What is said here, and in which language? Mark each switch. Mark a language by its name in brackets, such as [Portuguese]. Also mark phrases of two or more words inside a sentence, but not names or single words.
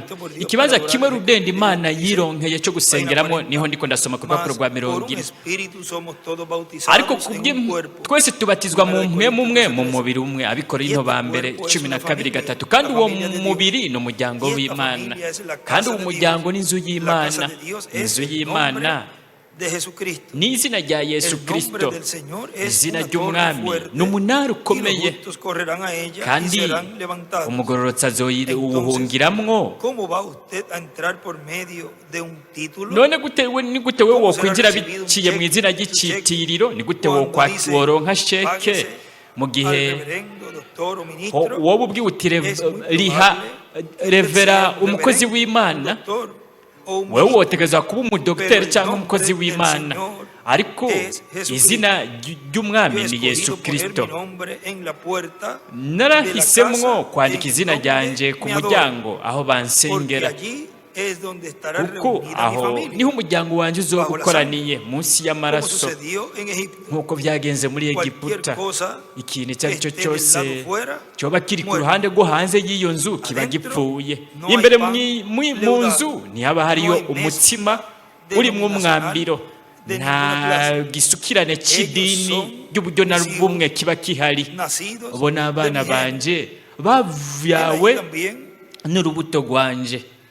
[Rundi] Ikibanza kimwe rudende Imana yironkeye cyo gusengeramo, niho ndiko ndasoma ku rupapuro rwa 40. Ariko twese tubatizwa mu mpwemu umwe, mu mubiri umwe. Abikorintho ba mbere 12:3. Kandi uwo mubiri ni umuryango w'Imana, kandi uwo muryango ni inzu y'Imana. Inzu y'Imana [Spanish] de Jesucristo. [Rundi] ni izina rya Yesu [Spanish] El nombre [Rundi] Kristo. [Spanish] del Señor es [Rundi] Izina [Spanish] una torre [Rundi] ry'umwami [Spanish] fuerte, [Rundi] ni umunara [Spanish] y los [Rundi] ukomeye, [Spanish] justos correrán a ella y [Rundi] kandi [Spanish] serán levantados. [Rundi] umugororotsi [Spanish] Entonces, [Rundi] azoyiwuhungiramwo. [Spanish] ¿cómo va usted a entrar por medio de un título? [Rundi] None ni gute we wokwinjira biciye mu izina ry'icitiriro? Ni gute woronka sheke mu [Spanish] Al [Rundi] gihe [Spanish] reverendo, doctor o ministro, [Rundi] wowe ubwiwe uti [Spanish] es muy [Rundi] riha [Spanish] probable [Rundi] revera [Spanish] que sea un [Rundi] umukozi [Spanish] reverendo, [Rundi] w'Imana, [Spanish] doctor o un [Rundi] wewe [Spanish] ministro. [Rundi] wotegereza kuba umudogiteri cyangwa umukozi w'Imana, ariko izina ry'umwami ni Yesu Kristo. Narahisemwo kwandika izina ryanjye ku muryango aho bansengera, kuko aho niho umuryango wanjye uzoba ukoraniye munsi y'amaraso, nk'uko byagenze muri Egiputa. Ikintu icyo ari cyo cyose cyoba kiri ku ruhande rwo hanze y'iyo nzu kiba gipfuye. Imbere mu nzu ntihaba hariyo umutsima urimo umwambiro, nta gisukirane cy'idini ry'uburyo na bumwe kiba kihari. Ubona abana banje bavyawe n'urubuto rwanje.